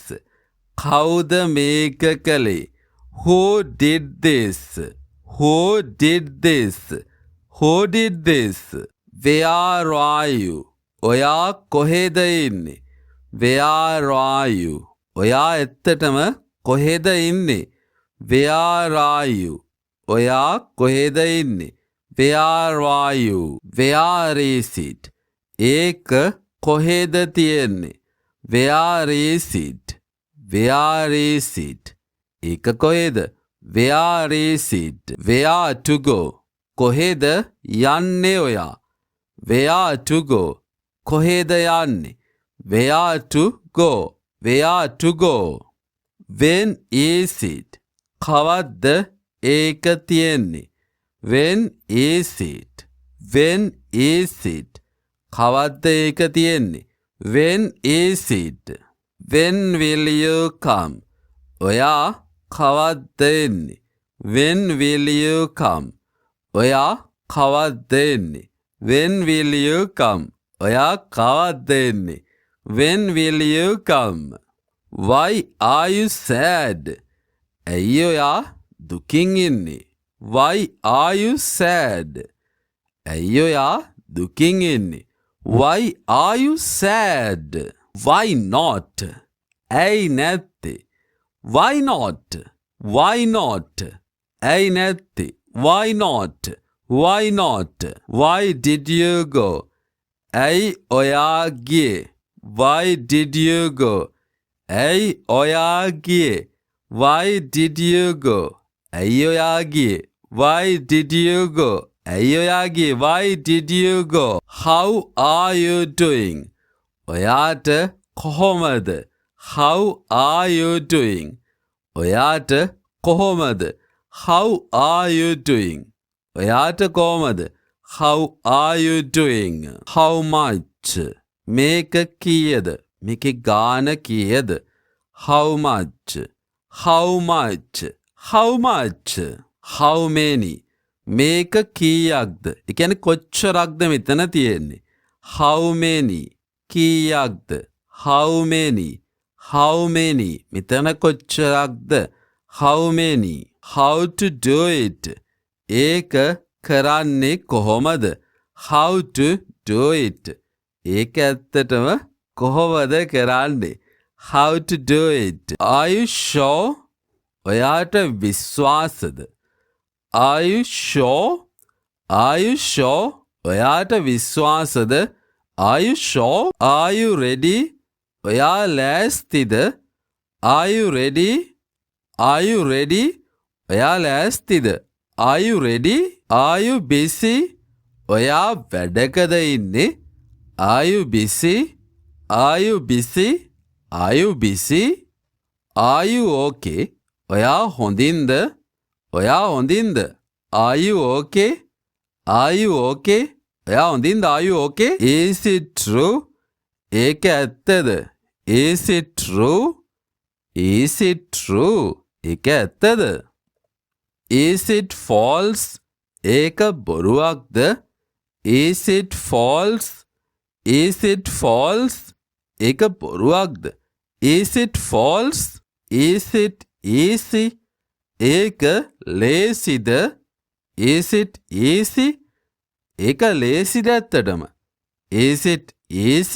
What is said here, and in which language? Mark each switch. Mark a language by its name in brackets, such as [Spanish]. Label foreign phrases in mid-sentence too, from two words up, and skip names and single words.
[Sinhala] කවුද මේක කළේ? [English] Who did this? Who did this? Who did this? Where are you? [Sinhala] ඔයා කොහෙද ඉන්නේ? [English] Where are you? [Sinhala] ඔයා ඇත්තටම කොහෙද ඉන්නේ? [English] Where are you? [Sinhala] ඔයා කොහෙද ඉන්නේ? [English] Where are you? Where is it? [Sinhala] ඒක කොහෙද තියෙන්නේ? [English] Where is it? Where is it? [Sinhala] ඒක කොහෙද? [English] Where is it? Where to go? [Sinhala] කොහෙද යන්නේ ඔයා? [English] Where to go? [Sinhala] කොහෙද යන්නේ? [English] Where to go? Where to go? When is it? [Sinhala] කවද්ද ඒක තියෙන්නේ? [English] When is it? When is it? [Sinhala] කවද්ද ඒක තියෙන්නේ? [English] When is it? When will you come? [Sinhala] ඔයා කවද්ද එන්නේ? [English] When will you come? [Sinhala] ඔයා කවද්ද එන්නේ? [English] When will you come? [Sinhala] ඔයා කවද්ද එන්නේ? [English] When will you come? Why are you sad? [Sinhala] ඇයි ඔයා දුකින් ඉන්නේ? [English] Why are you sad? [Sinhala] ඇයි ඔයා දුකින් ඉන්නේ? [English] Why are you sad? Why not? [Sinhala] ඇයි නැත්තේ? [English] Why not? Why not? [Sinhala] ඇයි නැත්තේ? [English] Why not? Why not? Why did you go? [Sinhala] ඇයි ඔයා ගියේ? [English] Why did you go? [Sinhala] ඇයි ඔයා ගියේ? [English] Why did you go? [Sinhala] ඇයි ඔයා ගියේ? [English] Why did you go? [Sinhala] ඇයි ඔයා ගියේ? [English] Why did you go? How are you doing? [Sinhala] ඔයාට කොහොමද? [English] How are you doing? [Sinhala] ඔයාට කොහොමද? [English] How are you doing? [Sinhala] ඔයාට කොහොමද? [English] How are you doing? How much? [Sinhala] මේක කීයද? මේකේ ගාන කීයද? [English] How much? How much? How much? How many? [Sinhala] මේක කීයක්ද? ඒ කියන්නේ කොච්චරක්ද මෙතන තියෙන්නේ? [English] How many? කීයක්ද? How many? How many? [Sinhala] මෙතන කොච්චරක්ද? [English] How many? How to do it? [Sinhala] ඒක කරන්නේ කොහොමද? [English] How to do it? [Sinhala] ඒක ඇත්තටම කොහොමද කරන්නේ? [English] How to do it? Are you sure? [Sinhala] ඔයාට විශ්වාසද? [English] Are you sure? Are you sure? [Sinhala] ඔයාට විශ්වාසද? [English] Are you sure? Are you ready? [Sinhala] ඔයා ලෑස්තිද? [English] Are you ready? Are you ready? [Sinhala] ඔයා ලෑස්තිද? [English] Are you ready? Are you busy? [Sinhala] ඔයා වැඩකද ඉන්නේ? [English] Are you busy? Are you busy? Are you busy? Are you okay? [Sinhala] ඔයා හොඳින්ද? ඔයා හොඳින්ද? [English] Are you okay? Are you okay? [Sinhala] ඔයා හොඳින්ද? [English] Are you okay? Is it true? [Sinhala] ඒක ඇත්තද? [English] Is it true? Is it true? [Sinhala] ඒක ඇත්තද? [English] Is it false? [Sinhala] ඒක බොරුවක්ද? [English] Is it false? Is it false? [Sinhala] ඒක බොරුවක්ද? [English] Is it false? Is it easy? [Sinhala] ඒක ලේසිද? [English] Is it easy? [Sinhala] ඒක ලේසිද ඇත්තටම? [English] Is it easy?